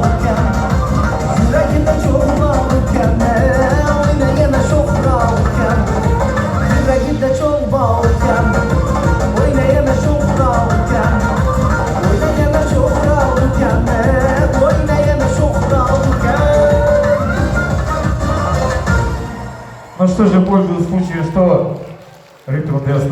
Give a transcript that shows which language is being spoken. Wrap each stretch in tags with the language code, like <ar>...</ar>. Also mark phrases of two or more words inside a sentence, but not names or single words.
<uz>ekan yuragida cho'g' bor ekan o'ynagani sho'xroq ekan yuragida cho'g' bor ekan o'ynagani sho'xroq ekan o'ynagani sho'xroq ekan o'ynagani sho'xroq ekan.</uz> <ru>Ну что же, пользуясь случаем, что ритм для</ru>